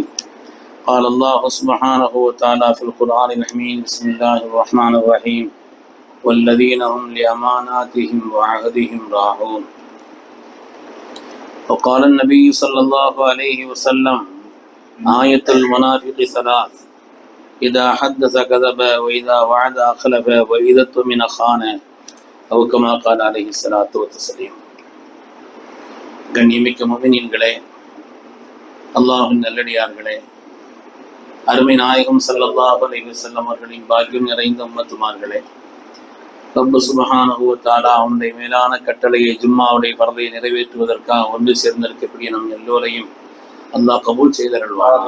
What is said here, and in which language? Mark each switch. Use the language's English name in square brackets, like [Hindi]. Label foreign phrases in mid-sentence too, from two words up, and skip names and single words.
[Arabic] قال الله سبحانه وتعالى في القرآن الحميد بسم الله الرحمن الرحيم والذين هم لأماناتهم وعهدهم راعون. وقال النبي صلى الله عليه وسلم آية المنافق ثلاث إذا حدث كذب وإذا وعد أخلف وإذا اؤتمن خان أو كما قال عليه الصلاة والتسليم. [Tamil] கண்ணியமிக்க முஃமினீன்களே, அல்லாஹ்வின் நல்லடியார்களே, அருமை நாயகம் [Arabic] صلى الله عليه وسلم [Tamil] அவர்களின் பாக்கியம் நிறைந்த உம்மத்துமார்களே, [Arabic] رب سبحانه و تعالى [Tamil] அவனுடைய மேலான கட்டளையை ஜும்மாவுடைய ஃபர்தை நிறைவேற்றுவதற்காக ஒன்று சேர்ந்திருக்கக்கூடிய நம் எல்லோரையும் அல்லாஹ் கபூல் செய்தருள்வார்.